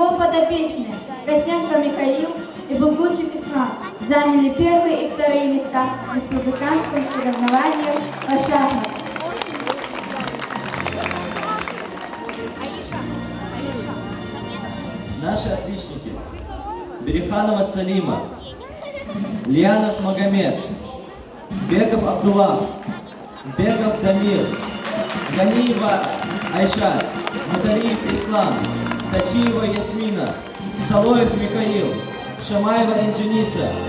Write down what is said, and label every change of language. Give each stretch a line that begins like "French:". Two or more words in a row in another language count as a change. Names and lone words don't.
Russian: Его подопечные Косенко Михаил и Булгунчик Ислам. заняли первые и вторые места в республиканском соревновании по шахматам. Наши отличники. Береханова Салима, Лианов Магомед, Беков Абдулла, Беков Дамир, Ганиева Айшат, Муталиев Ислам, Тачиева Ясмина, Салоев Михаил, Шамаева Инжениса,